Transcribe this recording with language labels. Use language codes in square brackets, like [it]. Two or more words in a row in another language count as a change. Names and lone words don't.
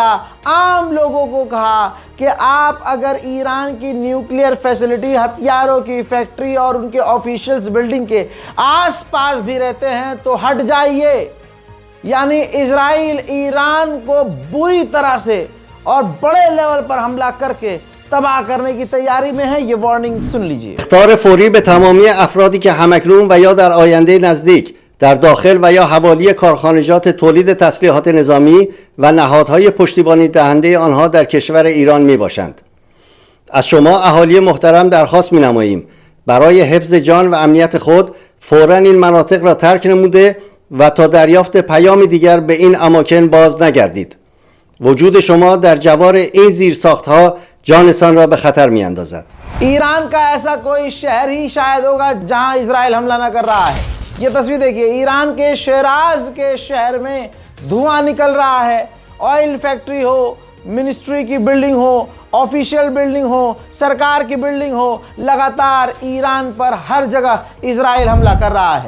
[hi] आम लोगों को कहा कि आप अगर ईरान की [en] nuclear facility, [hi] हथियारों की फैक्ट्री और उनके [en] officials building [hi] के आसपास भी रहते हैं तो हट जाइए। यानी इजराइल ईरान को बुरी तरह से और बड़े लेवल पर हमला करके तबाह करने की तैयारी में है। ये वार्निंग सुन लीजिए। [fa] اخطار فوری به تمامی افرادی که همکنون و یا در آینده نزدیک در داخل و یا حوالی کارخانجات تولید تسلیحات نظامی و نهادهای پشتیبانی دهنده آنها در کشور ایران می باشند. از شما اهالی محترم درخواست می نماییم برای حفظ جان و امنیت خود فوراً این مناطق را ترک نموده و تا دریافت پیام دیگر به این اماکن باز نگردید. وجود شما در جوار این زیرساختها جانتان را به خطر می اندازد. [hi] ईरान का ऐसा कोई शहर ही शायद होगा जहां इजराइल हमला ना कर रहा है। ये तस्वीर देखिए, ईरान के शिराज के शहर में धुआं निकल रहा है। [en] oil factory [hi] हो, मिनिस्ट्री की बिल्डिंग हो, [en] official building [hi] हो, सरकार की बिल्डिंग हो, लगातार ईरान पर हर जगह इजराइल हमला कर रहा है।